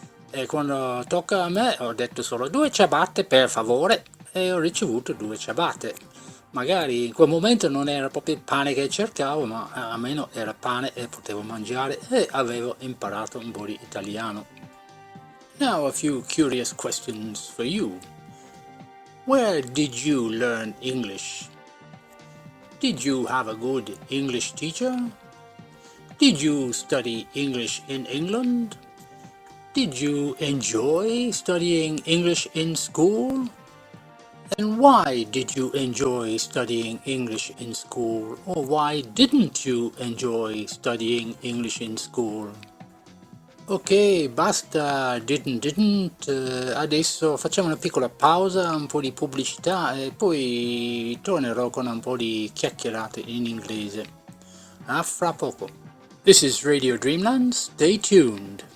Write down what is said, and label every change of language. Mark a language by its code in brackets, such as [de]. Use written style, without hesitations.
[it] E quando tocca a me ho detto solo 2 ciabatte per favore e ho ricevuto 2 ciabatte. Magari in quel momento non era proprio il pane che cercavo, ma almeno era pane e potevo mangiare e avevo imparato un po' di italiano. [en] Now a few curious questions for you. Where did you learn English? Did you have a good English teacher? Did you study English in England? Did you enjoy studying English in school? And why did you enjoy studying English in school? Or why didn't you enjoy studying English in school? Ok, basta, didn't. [it] Adesso facciamo una piccola pausa, un po' di pubblicità e poi tornerò con un po' di chiacchierate in inglese. A fra poco. [en] This is Radio Dreamland, stay tuned.